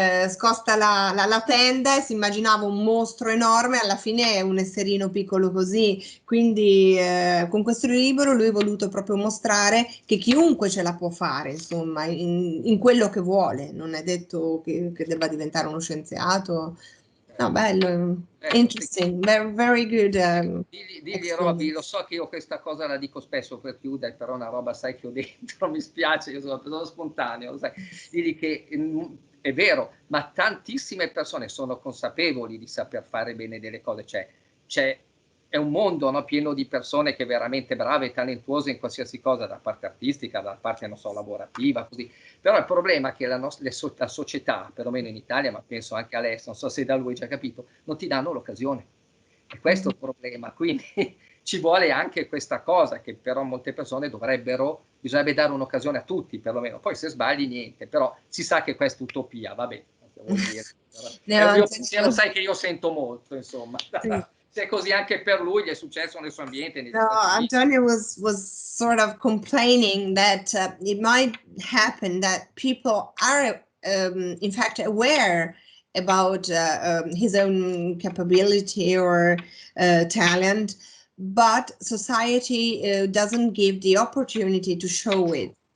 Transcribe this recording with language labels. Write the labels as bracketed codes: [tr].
[it] scosta la tenda e si immaginava un mostro enorme, alla fine è un esserino piccolo così, quindi con questo libro lui ha voluto proprio mostrare che chiunque ce la può fare, insomma, in quello che vuole, non è detto che debba diventare uno scienziato. [en] No, [it] bello, [en] interesting, very good. [it] Digli Robby, lo so che io questa cosa la dico spesso per chiudere, però una roba sai che ho dentro, mi spiace, io sono spontaneo, lo sai. Digli che è vero, ma tantissime persone sono consapevoli di saper fare bene delle cose, c'è è un mondo, no, pieno di persone che veramente brave e talentuose in qualsiasi cosa, da parte artistica, da parte, non so, lavorativa, così. Però il problema è che la società, perlomeno in Italia, ma penso anche all'estero, non so se da lui hai già capito, non ti danno l'occasione. E questo è il problema. Quindi ci vuole anche questa cosa, che però molte persone bisognerebbe dare un'occasione a tutti, perlomeno. Poi se sbagli niente, però si sa che questa è utopia, vabbè, vuol dire. È un mio pensiero, sai che io sento molto, insomma. Sì. Se è così anche per lui, gli è successo nel suo ambiente. [en] No, Antonio was sort of complaining that it might happen that people are in fact aware about his own capability or talent, but society doesn't give the opportunity to show it.